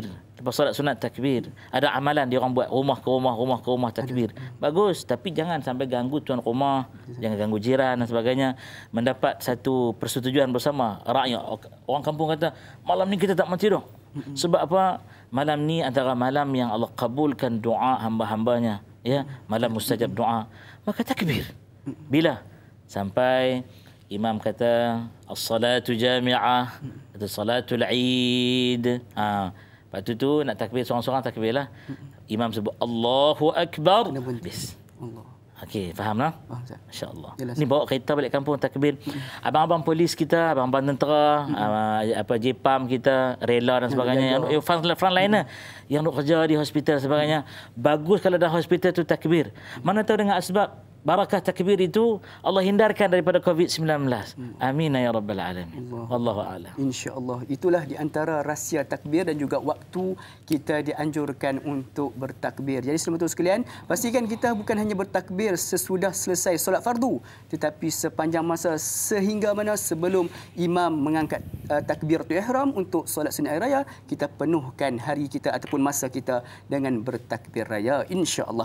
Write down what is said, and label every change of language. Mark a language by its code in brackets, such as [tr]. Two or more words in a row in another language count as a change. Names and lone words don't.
[ms] Lepas solat sunat, takbir. Ada amalan dia orang buat rumah ke rumah, takbir. Bagus, tapi jangan sampai ganggu tuan rumah, jangan ganggu jiran dan sebagainya. Mendapat satu persetujuan bersama rakyat. Orang kampung kata, malam ni kita tak mati dong. Sebab apa? Malam ni antara malam yang Allah kabulkan doa hamba-hambanya, ya, malam mustajab doa. Maka takbir. Bila? Sampai imam kata [ar] الصلاة جامعة, [ms] atau [ar] صلاة العيد. [ms] Lepas tu nak takbir seorang-seorang, takbirlah. Imam sebut [ar] الله أكبر. [ms] Bis. Allah. Okey, faham lah? Masya-Allah. Ni bawa kereta balik kampung takbir. Abang-abang polis kita, abang-abang tentera, JPAM kita, rela dan sebagainya, yang frontliner yang nak kerja di hospital sebagainya. Bagus kalau dah hospital tu takbir. Mana tahu dengan asbab barakah takbir itu Allah hindarkan daripada COVID-19. [ar] آمين يا رب العالمين. والله أعلم. [ms] Insya-Allah. Itulah di antara rahsia takbir dan juga waktu kita dianjurkan untuk bertakbir. Jadi selamat sekalian, pastikan kita bukan hanya bertakbir sesudah selesai solat fardu, tetapi sepanjang masa sehingga mana sebelum imam mengangkat [ar] تكبيرة الإحرام [ms] untuk solat sunat hari raya, kita penuhkan hari kita ataupun masa kita dengan bertakbir raya, insya-Allah.